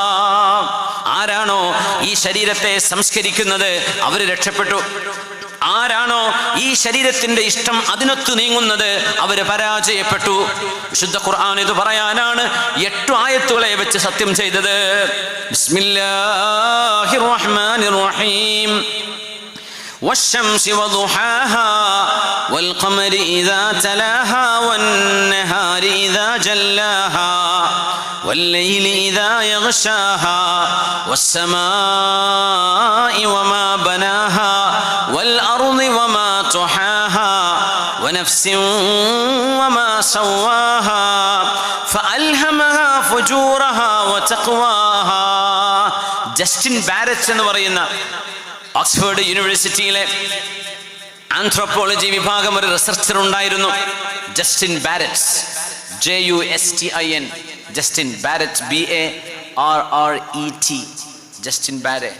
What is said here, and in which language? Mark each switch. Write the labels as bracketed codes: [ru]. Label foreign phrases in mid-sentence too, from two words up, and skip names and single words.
[ml] ആരാണോ ഈ ശരീരത്തെ സംസ്കരിക്കുന്നത് അവര് രക്ഷപ്പെട്ടു. ആരാണോ ഈ ശരീരത്തിന്റെ ഇഷ്ടം അതിനൊത്തു നീങ്ങുന്നത് അവര് പരാജയപ്പെട്ടു. വിശുദ്ധ ഖുർആൻ ഇത് പറയാനാണ് 8 ആയത്തുകളെ വെച്ച് സത്യം ചെയ്തത്. [ar] بسم الله الرحمن الرحيم. والشمس وضحاها والقمر إذا تلاها والنهار إذا جلاها والليل إذا يغشاها والسماء وما بناها والأرض وما طحاها ونفس وما سواها فألهمها فجورها وتقواها. [ml] ജസ്റ്റിൻ ബാരറ്റ് എന്ന് പറയുന്ന ഓക്സ്ഫോർഡ് യൂണിവേഴ്സിറ്റിയിലെ ആന്ത്രോപോളജി വിഭാഗം ഒരു റിസർച്ചർ ഉണ്ടായിരുന്നു, ജസ്റ്റിൻ ബാരറ്റ്, JUSTIN, ജസ്റ്റിൻ ബാരറ്റ്, BARRET, ജസ്റ്റിൻ ബാരറ്റ്.